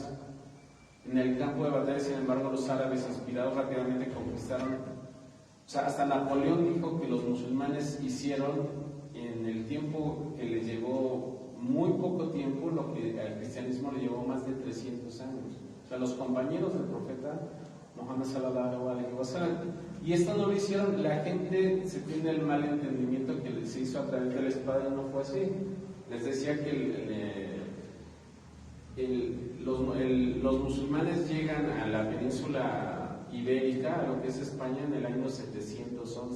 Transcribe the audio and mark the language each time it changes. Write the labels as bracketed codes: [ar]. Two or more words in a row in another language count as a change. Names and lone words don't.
[es] En el campo de batalla, sin embargo, los árabes inspirados rápidamente conquistaron. O sea, hasta Napoleón dijo que los musulmanes hicieron en el tiempo que les llevó muy poco tiempo lo que al cristianismo le llevó más de 300 años. O sea, los compañeros del profeta Muhammad [ar] صلى الله عليه وسلم. [es] Y esto no lo hicieron, la gente se tiene el mal entendimiento que se hizo a través de la espada y no fue así. Les decía que los musulmanes llegan a la península ibérica, a lo que es España, en el año 711.